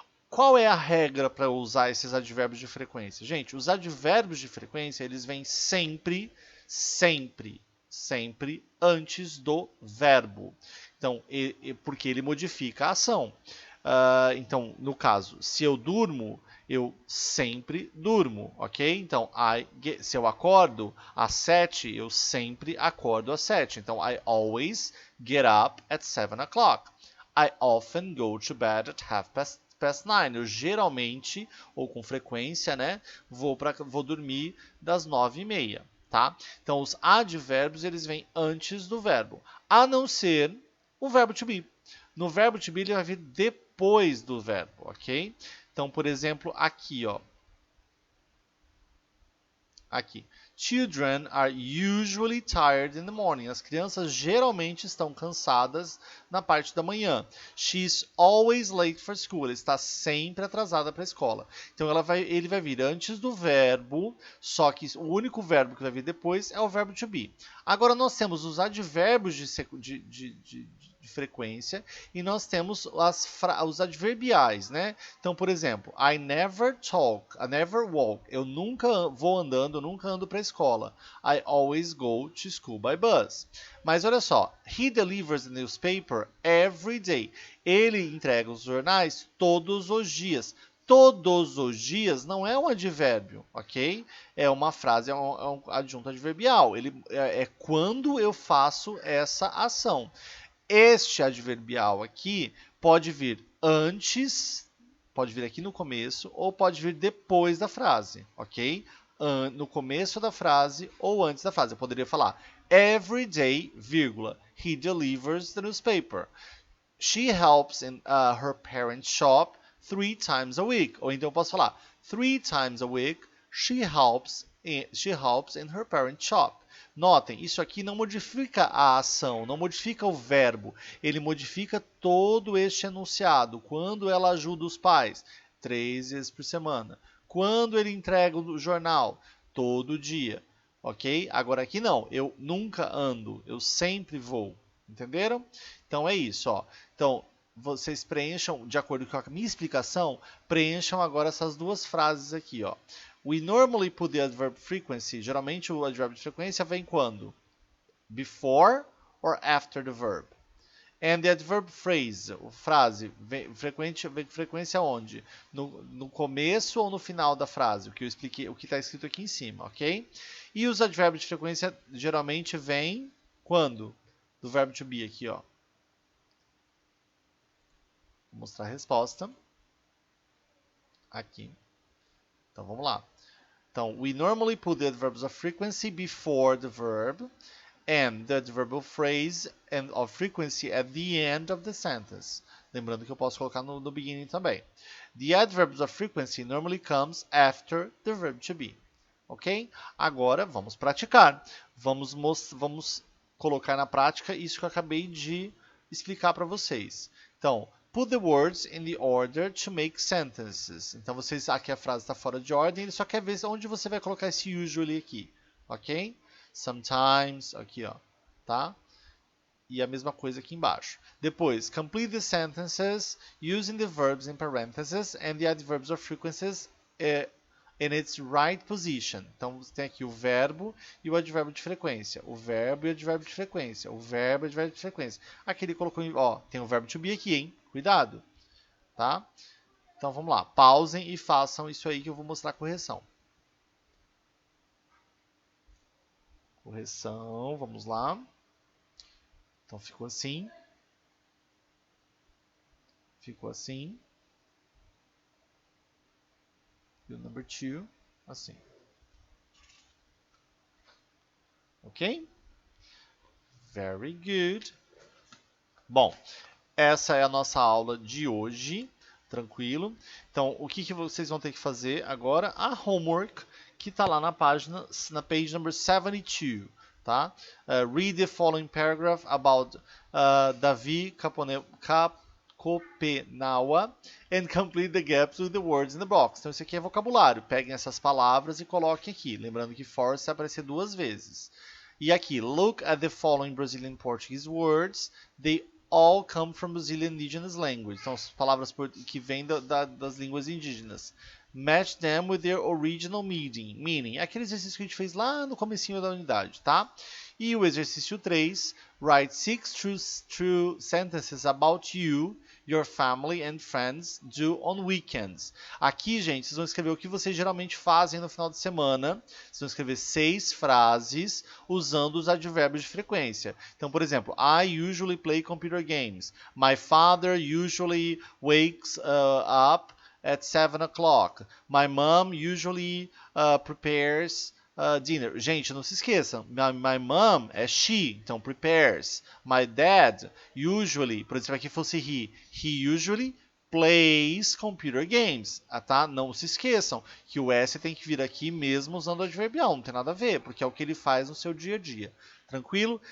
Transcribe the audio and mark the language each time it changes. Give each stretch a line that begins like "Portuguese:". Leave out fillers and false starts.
Portuguese: Qual é a regra para usar esses advérbios de frequência? Gente, os advérbios de frequência, eles vêm sempre, sempre, sempre antes do verbo. Então, porque ele modifica a ação. Então, no caso, se eu durmo, eu sempre durmo, ok? Então, se eu acordo às 7, eu sempre acordo às 7.
English: Então, I always get up at 7 o'clock. I often go to bed at half past 9.
Portuguese: Eu geralmente, ou com frequência, né, vou dormir das 9h30, tá? Então, os advérbios, eles vêm antes do verbo, a não ser o verbo to be. No verbo to be, ele vai vir depois do verbo, ok? Então, por exemplo, aqui, ó. Aqui.
English: Children are usually tired in the morning.
Portuguese: As crianças geralmente estão cansadas na parte da manhã.
English: She's always late for school.
Portuguese: Ela está sempre atrasada para a escola. Então ele vai vir antes do verbo, só que o único verbo que vai vir depois é o verbo to be. Agora nós temos os advérbios de frequência e nós temos os adverbiais, né? Então, por exemplo,
English: I never walk.
Portuguese: Eu nunca vou andando, eu nunca ando para a escola.
English: I always go to school by bus.
Portuguese: Mas olha só,
English: he delivers the newspaper every day.
Portuguese: Ele entrega os jornais todos os dias. Todos os dias não é um advérbio, ok? É uma frase, é um adjunto adverbial. É quando eu faço essa ação. Este adverbial aqui pode vir antes, pode vir aqui no começo, ou pode vir depois da frase, ok? No começo da frase ou antes da frase. Eu poderia falar,
English: every day,
Portuguese: vírgula,
English: he delivers the newspaper. She helps in her parents' shop 3 times a week.
Portuguese: Ou então eu posso falar,
English: 3 times a week, she helps in her parents' shop.
Portuguese: Notem, isso aqui não modifica a ação, não modifica o verbo. Ele modifica todo este enunciado. Quando ela ajuda os pais? 3 vezes por semana. Quando ele entrega o jornal? Todo dia. Ok? Agora aqui não. Eu nunca ando. Eu sempre vou. Entenderam? Então é isso. Ó. Então, vocês preencham, de acordo com a minha explicação, preencham agora essas duas frases aqui. Ó.
English: We normally put the adverb frequency.
Portuguese: Geralmente o advérbio de frequência vem quando?
English: Before or after the verb. And the adverb phrase,
Portuguese: frase, vem frequência onde? No começo ou no final da frase, o que eu expliquei, o que está escrito aqui em cima, ok? E os advérbios de frequência geralmente vêm quando? Do verbo to be aqui, ó. Vou mostrar a resposta. Aqui. Então vamos lá.
English: Então, we normally put the adverbs of frequency before the verb and the adverbial phrase and of frequency at the end of the sentence.
Portuguese: Lembrando que eu posso colocar no beginning também.
English: The adverbs of frequency normally comes after the verb to be.
Portuguese: Ok? Agora vamos praticar. Vamos colocar na prática isso que eu acabei de explicar para vocês.
English: Então, put the words in the order to make sentences.
Portuguese: Então, aqui a frase está fora de ordem, ele só quer ver onde você vai colocar esse usually aqui, ok? Sometimes, aqui, ó, tá? E a mesma coisa aqui embaixo.
English: Depois, complete the sentences using the verbs in parentheses and the adverbs of frequencies in its right position.
Portuguese: Então, você tem aqui o verbo e o advérbio de frequência. O verbo e o advérbio de frequência. O verbo e o advérbio de frequência. Aqui ele colocou, ó, tem o verbo to be aqui, hein? Cuidado, tá? Então, vamos lá. Pausem e façam isso aí que eu vou mostrar a correção. Correção, vamos lá. Então ficou assim. Ficou assim. E o number 2, assim.
English: Ok? Very good.
Portuguese: Bom, essa é a nossa aula de hoje. Tranquilo? Então, o que vocês vão ter que fazer agora? A homework, que está lá na página, na
English: page number 72.
Portuguese: Tá?
English: Read the following paragraph about Davi Kopenawa and complete the gaps with the words in the box.
Portuguese: Então, isso aqui é vocabulário. Peguem essas palavras e coloquem aqui. Lembrando que force vai aparecer 2 vezes. E aqui,
English: look at the following Brazilian Portuguese words. They all come from Brazilian indigenous language.
Portuguese: Então, as palavras que vêm das línguas indígenas.
English: Match them with their original meaning.
Portuguese: Aquele exercício que a gente fez lá no comecinho da unidade, tá? E o exercício 3,
English: write 6 true sentences about you, your family and friends do on weekends.
Portuguese: Aqui, gente, vocês vão escrever o que vocês geralmente fazem no final de semana. Vocês vão escrever 6 frases usando os advérbios de frequência.
English: Então, por exemplo, I usually play computer games. My father usually wakes up at 7 o'clock. My mom usually prepares dinner.
Portuguese: Gente, não se esqueçam.
English: My mom é she, então prepares. My dad usually,
Portuguese: por exemplo, aqui fosse
English: he usually plays computer games. Tá?
Portuguese: Não se esqueçam que o S tem que vir aqui mesmo usando o adverbial, não tem nada a ver, porque é o que ele faz no seu dia a dia. Tranquilo?